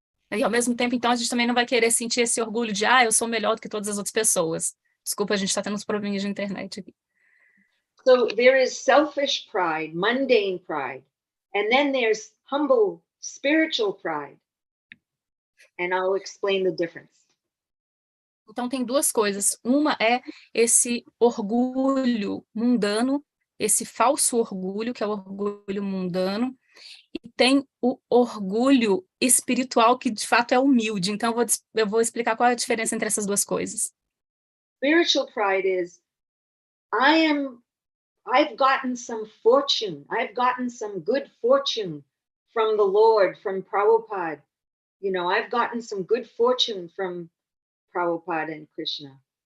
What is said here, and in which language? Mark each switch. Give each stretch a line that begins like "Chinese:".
Portuguese: E ao mesmo tempo, então, a gente também não vai querer sentir esse orgulho de, eu sou melhor do que todas as outras pessoas. Desculpa, a gente está tendo uns probleminhas de internet aqui.
English: So there is selfish pride, mundane pride, and then there's humble spiritual pride. And I'll explain the difference.
Portuguese: Então, tem duas coisas. Uma é esse orgulho mundano, esse falso orgulho, que é o orgulho mundano, e tem o orgulho espiritual, que de fato é humilde. Então, eu vou explicar qual é a diferença entre essas duas coisas.
English: Spiritual pride is, I've gotten some fortune. I've gotten some good fortune from the Lord, from Prabhupada. I've gotten some good fortune from Prabhupada and Krishna.